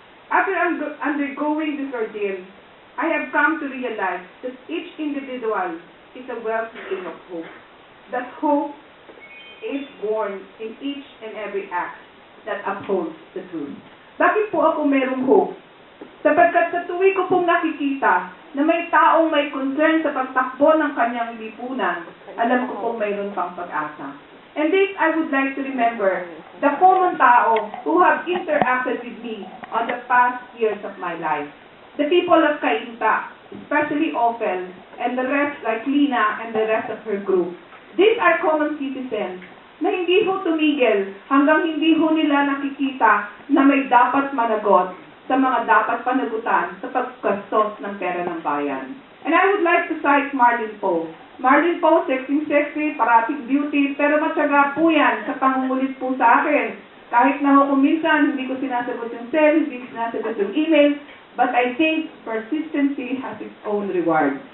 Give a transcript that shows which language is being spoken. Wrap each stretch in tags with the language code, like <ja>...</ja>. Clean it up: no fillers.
<en>After undergoing this ordeal, I have come to realize that each individual is a wellspring of hope. That hope is born in each and every act that upholds the truth.</en> <tl>Bakit po ako merong hope? Sapagkat sa tuwi ko pong nakikita na may taong may concern sa pagtakbo ng kanyang lipunan, alam ko pong mayroon pang pag-asa.</tl> <en>And this I would like to remember, the common tao who have interacted with me on the past years of my life. The people of Cainta, especially Ophel, and the rest like Lina and the rest of her group. These are common citizens</en> <tl>na hindi ho tumigil hanggang hindi ho nila nakikita na may dapat managot sa mga dapat panagutan sa paggastos ng pera ng bayan.</tl> <en>And I would like to cite</en> <tl>Marlene Poe. Marlene Poe, sexy, parating beauty, pero matyaga po yan sa pangungulit po sa akin. Kahit na ho kung minsan hindi ko sinasagot yung cell, hindi ko sinasagot yung email,</tl> <en>but I think persistency has its own reward.</en>